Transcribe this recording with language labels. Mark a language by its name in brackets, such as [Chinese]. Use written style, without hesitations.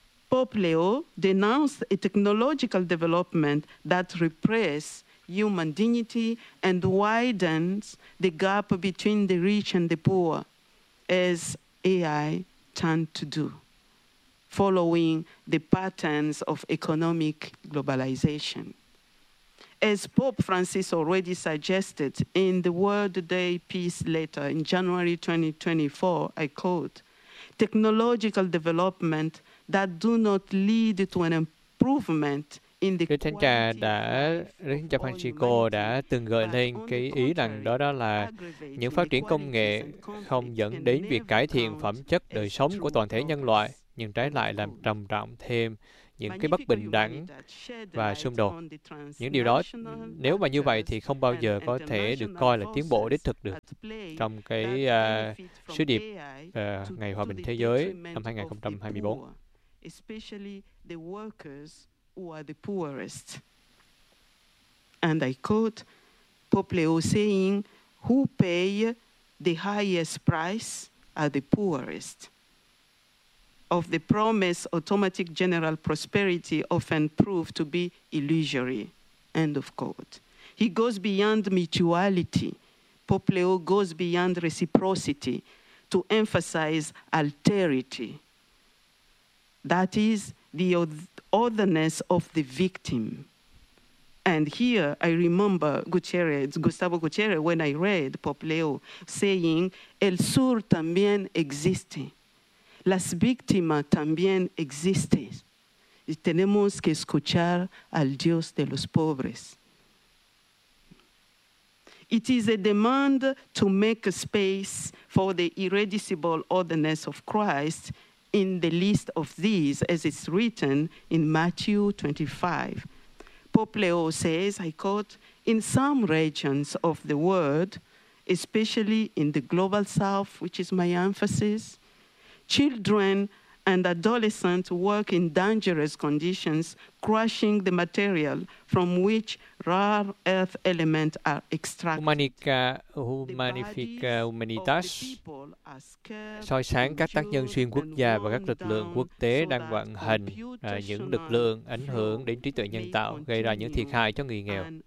[English] Pope Leo denounced a technological development that repress human dignity and widens the gap between the rich and the poor, as AI tend to do, following the patterns of economic globalization. As Pope Francis already suggested in the World Day Peace Letter in January 2024, I quote, "Technological development that do not lead to an improvement." [Vietnamese] Đức Thánh Cha Francisco đã từng gợi lên cái ý rằng đó là những phát triển công nghệ không dẫn đến việc cải thiện phẩm chất đời sống của toàn thể nhân loại, nhưng trái lại làm trầm trọng thêm những cái bất bình đẳng và xung đột. Những điều đó, nếu mà như vậy thì không bao giờ có thể được coi là tiến bộ đích thực được trong cái sứ điệp Ngày Hòa Bình Thế Giới năm 2024. [English] Especially the workers who are the poorest. And I quote Pope Leo saying, who pay the highest price are the poorest. Of the promise, automatic general prosperity often proved to be illusory. End of quote. He goes beyond mutuality. Pope Leo goes beyond reciprocity to emphasize alterity. That is the otherness of the victim. And here I remember Gutierrez, Gustavo Gutierrez, when I read Pope Leo saying, [Spanish] El sur también existe. Las víctimas también existen. Y tenemos que escuchar al Dios de los pobres. [English] It is a demand to make a space for the irreducible otherness of Christ in the list of these, as it's written in Matthew 25. Pope Leo says, I quote, in some regions of the world, especially in the global south, which is my emphasis, children and adolescents work in dangerous conditions, crushing the material from which rare earth elements are extracted. [Vietnamese] Humanica, Humanifica, Humanitas, soi sáng các tác nhân xuyên quốc gia và các lực lượng quốc tế đang vận hành những lực lượng ảnh hưởng đến trí tuệ nhân tạo gây ra những thiệt hại cho người nghèo.